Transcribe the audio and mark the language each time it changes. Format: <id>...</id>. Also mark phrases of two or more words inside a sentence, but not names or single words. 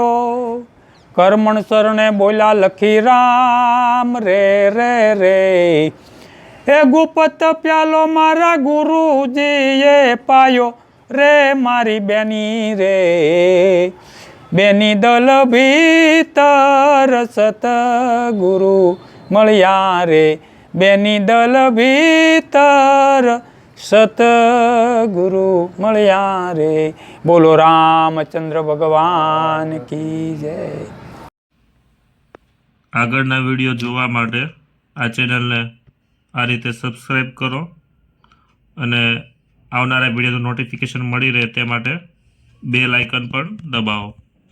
<gu>કર્મણ શરણે બોલા લખી રામ રે રે રે, હે ગુપ્ત પ્યાલો મારા ગુરુ જી યે પાયો રે મારી બેની રે, બેની દલ ભીતર સત ગુરુ મળ્યા રે, બેની દલ ભીતર સત ગુરુ મળ્યા રે।</gu> <hi>बोलो रामचंद्र भगवान की जय।</hi> <gu>આગળના વિડીયો જોવા માટે આ ચેનલને આ રીતે સબસ્ક્રાઈબ કરો અને આવનારા વિડીયોનું નોટિફિકેશન મળી રહે તે માટે</gu> <en>bell icon</en> <gu>પણ દબાવો।</gu>